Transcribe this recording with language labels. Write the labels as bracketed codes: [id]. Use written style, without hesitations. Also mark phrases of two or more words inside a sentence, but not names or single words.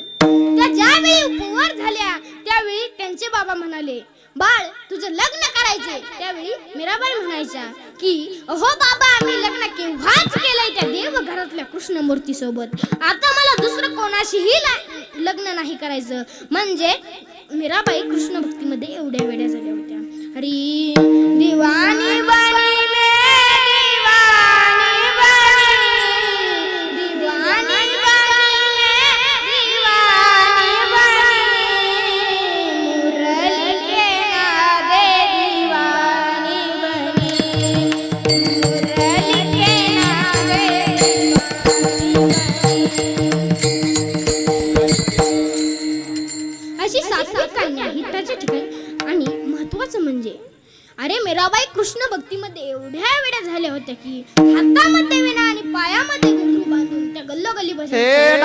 [mr] त्या ज्यावेळी उपवार झाल्या त्यावेळी त्यांचे बाबा म्हणाले बाळ तुझं लग्न करायचे. त्यावेळी मीराबाई म्हणायच्या की अहो बाबा आम्ही लग्न केव्हाच केलंय त्या देव घरातल्या कृष्णमूर्ती सोबत. आता मला दुसरं कोणाशीही लग्न नाही करायचं. म्हणजे मीराबाई कृष्ण भक्तीमध्ये एवढ्या वेड्या झाल्या होत्या. [hi] हरी दिवानी बनी में दिवानी बनी दिवानी बनी में दिवानी बनी मुरली के नादे दिवानी बनी मुरली के नादे [mr] अशी सात्विक कन्या हिताच्या ठिकाणी. आणि महत्वाचं म्हणजे अरे मीराबाई कृष्ण भक्तीमध्ये एवढ्या वेड्या झाल्या होत्या की हातामध्ये विणा आणि पायामध्ये घुंगरू बांधून त्या गल्लोगल्ली हे बसायच्या.